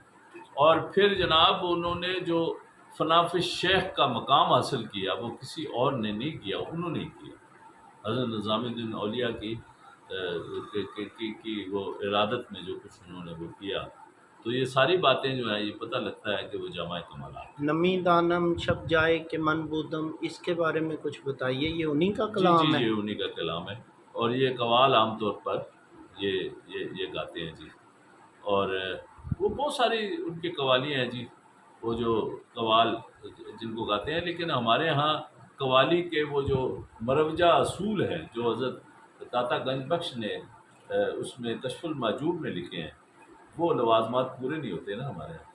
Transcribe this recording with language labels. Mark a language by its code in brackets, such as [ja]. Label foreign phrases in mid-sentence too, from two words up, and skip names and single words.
[ur] اور پھر جناب انہوں نے جو فناف شیخ کا مقام حاصل کیا وہ کسی اور نے نہیں کیا، انہوں نے کیا. حضرت نظام الدین اولیاء کی وہ ارادت میں جو کچھ انہوں نے وہ کیا. تو یہ ساری باتیں جو ہیں یہ پتہ لگتا ہے کہ وہ جامع کمالات. [fa] نمی دانم چھپ جائے کہ من بودم، [ur] اس کے بارے میں کچھ بتائیے، یہ انہی کا جی جی کلام ہے؟ یہ انہی کا کلام ہے، اور یہ قوال عام طور پر یہ گاتے ہیں جی. اور وہ بہت ساری ان کی قوالیاں ہیں جی، وہ جو قوال جن کو گاتے ہیں. لیکن ہمارے ہاں قوالی کے وہ جو مروجہ اصول ہیں جو حضرت داتا گنج بخش نے اس میں کشف المحجوب میں لکھے ہیں، وہ لوازمات پورے نہیں ہوتے نا ہمارے یہاں.